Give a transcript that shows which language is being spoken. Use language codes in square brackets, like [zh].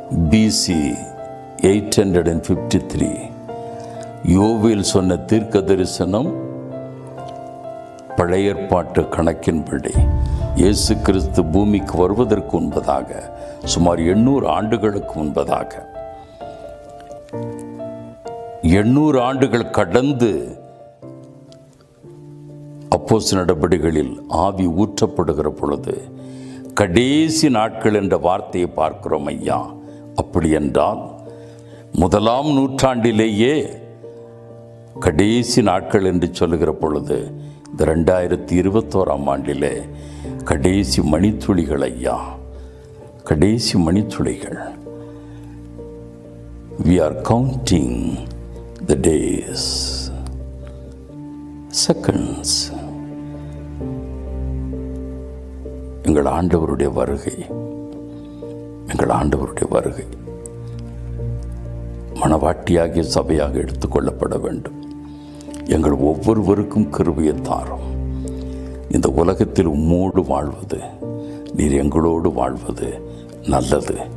[ta] BC 853 யோவேல் சொன்ன தீர்க்க தரிசனம் பழைய ஏற்பாட்டு கணக்கின்படி இயேசு கிறிஸ்து பூமிக்கு வருவதற்கு முன்பதாக, சுமார் 800 ஆண்டுகளுக்கு முன்பதாக, 800 ஆண்டுகள் கடந்து அப்போஸ்தலர் நடபடிகளில் ஆவி ஊற்றப்படுகிற பொழுது கடைசி நாட்கள் என்ற வார்த்தையை பார்க்கிறோம். ஐயா, அப்படி என்றால் 1ஆம் நூற்றாண்டிலேயே கடைசி நாட்கள் என்று சொல்லுகிற பொழுது இந்த 2021ஆம் ஆண்டிலே கடைசி மணித்துளிகள். ஐயா, கடைசி மணித்துளிகள். [en] We are counting the days, seconds. [ta] எங்கள் ஆண்டவருடைய வருகை, எங்கள் ஆண்டவருடைய வருகை மணவாட்டியாகிய சபையாக எடுத்துக்கொள்ளப்பட வேண்டும். எங்கள் ஒவ்வொருவருக்கும் கிருபையை தாரும். இந்த உலகத்தில் உம்மோடு வாழ்வது, நீர் எங்களோடு வாழ்வது நல்லது.